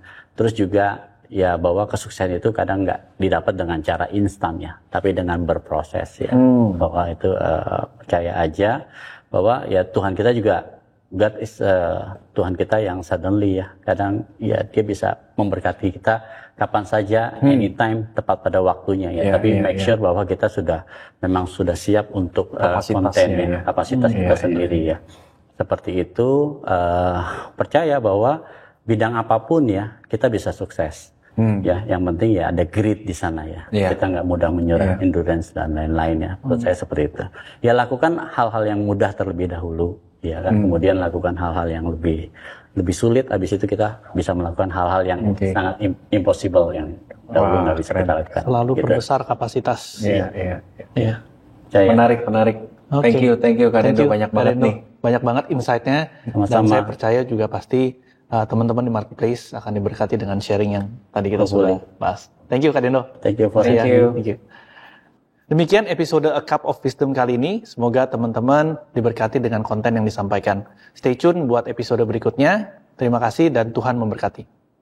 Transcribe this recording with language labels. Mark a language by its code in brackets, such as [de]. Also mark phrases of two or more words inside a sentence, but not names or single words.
[id] Terus juga ya bahwa kesuksesan itu kadang nggak didapat dengan cara instan ya, tapi dengan berproses ya. Bahwa itu percaya aja bahwa ya Tuhan kita juga [en] God is [id] Tuhan kita yang suddenly ya, kadang ya Dia bisa memberkati kita kapan saja, anytime, tepat pada waktunya ya. Tapi [en] make sure [id] bahwa kita memang sudah siap untuk konten kapasitas kita sendiri ya. Seperti itu, percaya bahwa bidang apapun ya kita bisa sukses. Ya, yang penting ya ada grit di sana ya. Kita nggak mudah menyerah, endurance dan lain-lain ya. Menurut saya seperti itu. Ya lakukan hal-hal yang mudah terlebih dahulu. Ya kan, kemudian lakukan hal-hal yang lebih sulit, habis itu kita bisa melakukan hal-hal yang sangat impossible yang dahulu nggak bisa kita lakukan. Selalu perbesar kapasitas. Menarik. [en] Thank you [id] Kak Dendo, banyak banget nih. Banyak banget insight-nya. Dan saya percaya juga pasti teman-teman di Marketplace akan diberkati dengan sharing yang tadi kita sudah bahas. [en] Thank you Kak Dendo. Thank you. [id] Demikian episode A Cup of Wisdom kali ini. Semoga teman-teman diberkati dengan konten yang disampaikan. [en] Stay tune [id] buat episode berikutnya. Terima kasih dan Tuhan memberkati.